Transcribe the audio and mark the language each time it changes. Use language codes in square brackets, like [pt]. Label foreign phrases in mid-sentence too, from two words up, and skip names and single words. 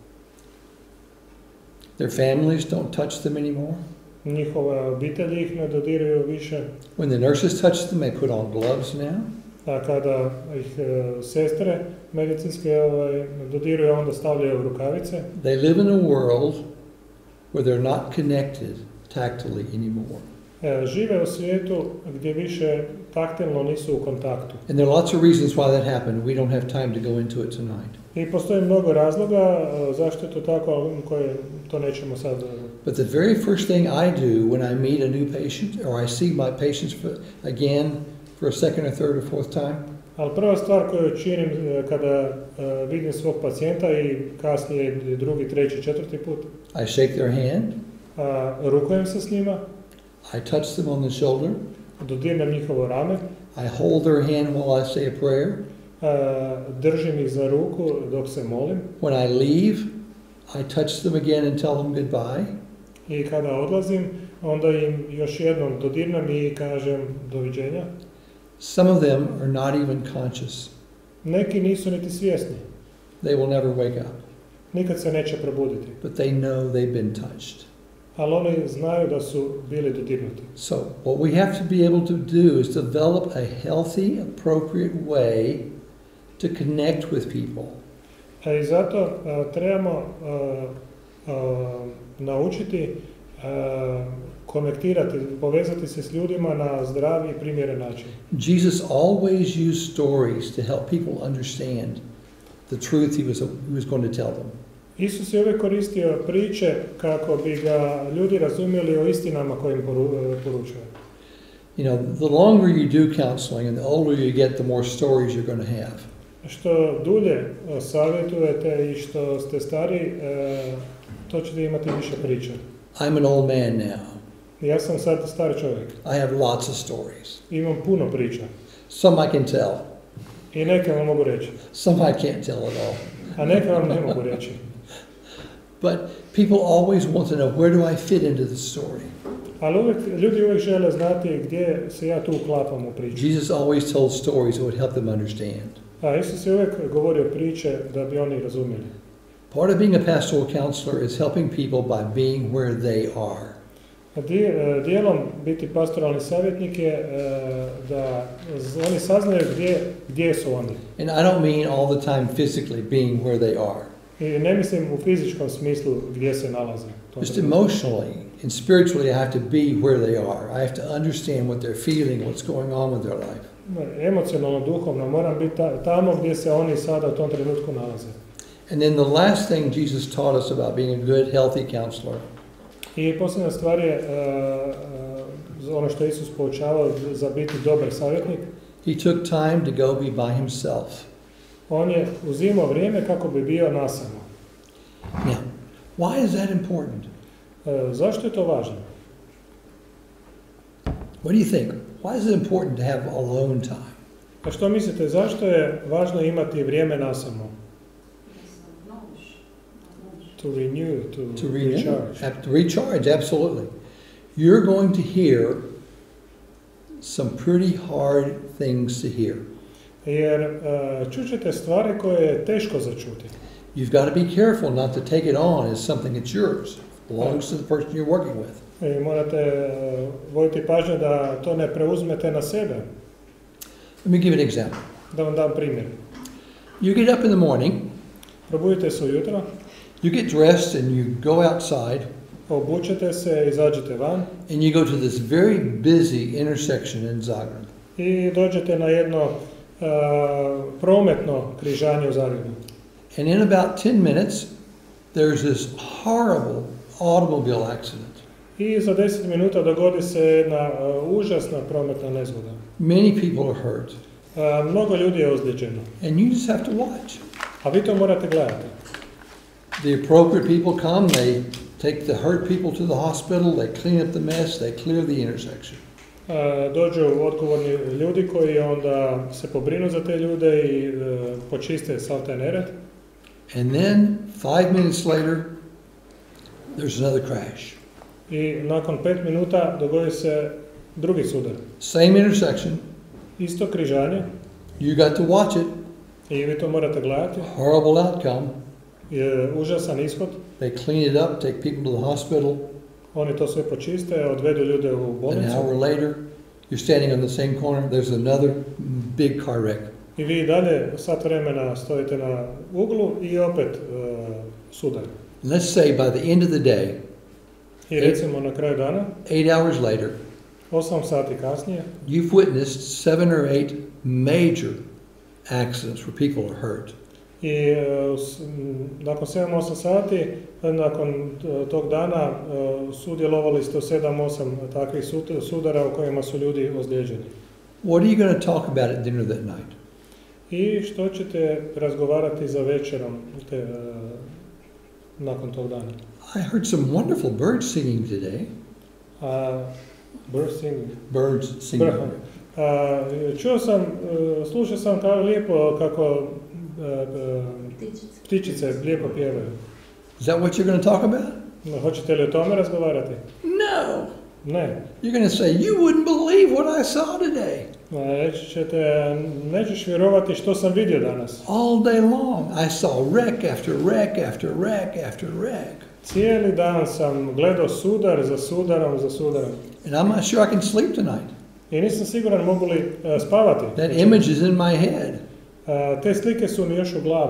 [en] Their families don't touch them anymore. [hr] Njihove obitelji ih ne dodiraju više. [en] When the nurses touch them, they put on gloves now. [hr] A kada ih sestre medicinske dodiruju, onda stavljaju rukavice. [en] They live in a world where they're not connected tactily anymore. [hr] Žive u svijetu gdje više taktilno nisu u kontaktu. [en] And there are lots of reasons why that happened. We don't have time to go into it tonight. [hr] I postoji mnogo razloga zašto je to tako, ali koje to nećemo sad. [en] But the very first thing I do when I meet a new patient or I see my patients again for a second or third or fourth time, [hr] Ali prva stvar koju činim kada vidim svog pacijenta i kasnije drugi, treći, četvrti put, [en] I shake their hand, [hr] rukujem se s njima, [en] I touch them on the shoulder, [hr] dodirnem njihovo rame, [en] I hold their hand while I say a prayer. [hr] držim ih za ruku dok se molim. [en] When I leave, I touch them again and tell them goodbye. [hr] I kada odlazim, onda im još jednom dodirnem i kažem doviđenja. [en] Some of them are not even conscious. [hr] Neki nisu niti svjesni, [en] They will never wake up, [hr] nikad se neće probuditi, [en] but they know they've been touched. [hr] ali oni znaju da su bili dodirnuti. [en] So what we have to be able to do is develop a healthy, appropriate way to connect with people. [hr] I zato trebamo naučiti konektirati, povezati se s ljudima na zdravi i primjeren način. [en] Jesus always used stories to help people understand the truth he was going to tell them. [hr] Isus je uvijek koristio priče kako bi ga ljudi razumjeli o istinama koje im poručuje. [en] You know, the longer you do counseling and the older you get, the more stories you're going to have. [hr] Što dulje savjetujete i što ste stari, to ćete imati više priča. [en] I'm an old man now. [hr] Ja sam sad star čovjek. [en] I have lots of stories. [hr] Imam puno priča. [en] Some I can tell. [hr] I neke vam mogu reći. [en] Some I can't tell at all. [hr] A neke vam ne mogu reći. [en] But people always want to know, where do I fit into the story? [hr] Ali ljudi uvijek žele znati gdje se ja tu uklapam u priču. [en] Jesus always told stories that would help them understand. [hr] A Isus je uvijek govorio priče da bi oni razumjeli. [en] Part of being a pastoral counselor is helping people by being where they are. [hr] Dijelom biti pastoralni savjetnik je da oni saznaju gdje su oni. [en] And I don't mean all the time physically being where they are. [hr] I ne mislim u fizičkom smislu gdje se nalaze. [en] Just emotionally and spiritually I have to be where they are. I have to understand what they're feeling, what's going on with their life. [hr] Emocionalno, duhovno, moram biti tamo gdje se oni sada u tom trenutku nalaze. [en] And then the last thing Jesus taught us about being a good, healthy counselor [hr] I posljednja stvar je ono što Isus poučavao za biti dobar savjetnik. [en] he took time to go be by himself. [hr] On je uzimao vrijeme kako bi bio nasamo. [en] Now, why is that important? [hr] Zašto je to važno? [en] What do you think? Why is it important to have alone time? [hr] A što mislite, zašto je važno imati vrijeme nasamo? [en] To renew, to recharge. To recharge, absolutely. You're going to hear some pretty hard things to hear. [hr] Jer čućete stvari koje je teško začuti. [en] You've got to be careful not to take it on as something that's yours. It belongs to the person you're working with. [hr] I morate voditi pažnju da to ne preuzmete na sebe. [en] Let me give an example. [hr] Da vam dam primjer. [en] You get up in the morning, [hr] Probudite se ujutro, [en] you get dressed and you go outside [hr] obučete se, izađete van [en] and you go to this very busy intersection in Zagreb. [hr] i dođete na jedno prometno križanje u Zagrebu. [en] And in about 10 minutes, there's this horrible automobile accident. [hr] I za 10 minuta dogodi se jedna užasna prometna nezgoda. [en] Many people are hurt. [hr] Mnogo ljudi je ozlijeđeno. [en] And you just have to watch. [hr] A vi to morate gledati. [en] The appropriate people come, they take the hurt people to the hospital, they clean up the mess, they clear the intersection. [hr] Dođu odgovorni ljudi koji onda se pobrinu za te ljude i počiste sav taj nered. [en] And then 5 minutes later, there's another crash. [hr] I nakon 5 minuta dogodi se drugi sudar. [en] Same intersection. [hr] Isto križanje. [en] You got to watch it. [hr] I vi to morate gledati. [en] Horrible outcome. [hr] Je užasan ishod. [en] They clean it up, take people to the hospital. [hr] Oni to sve počiste, odvedu ljude u bolnicu. [en] An hour later, you're standing on the same corner, there's another big car wreck. [hr] I vi dalje sat vremena stojite na uglu i opet sudar. [en] Let's say by the end of the day, [hr] I recimo na kraju dana, [en] 8 hours later, [hr] 8 sati kasnije, [en] you've witnessed 7 or 8 major accidents where people are hurt. [hr] i nakon 7-8 sati, nakon tog dana sudjelovali ste u 7-8 takvih sudara u kojima su ljudi ozlijeđeni. [en] What are you going to talk about at dinner that night? [hr] I što ćete razgovarati za večerom nakon tog dana? [en] I heard some wonderful birds singing today. Birds singing. Birds singing. [hr] Slušao sam kako ptičice lijepo pjevaju. [en] Is that what you're going to talk about? [hr] Hoćete li o tome razgovarati? [en] No. [hr] Ne. [en] You're going to say, you wouldn't believe what I saw today. [hr] Reći ćete, nećeš vjerovati što sam vidio danas. [en] All day long I saw wreck after wreck after wreck after wreck. [hr] Cijeli dan sam gledao sudar za sudarom za sudarom. [en] And I'm not sure I can sleep tonight. [hr] I nisam siguran mogu li spavati. [en] That image is in my head. [hr] Te slike su mi još u glavi.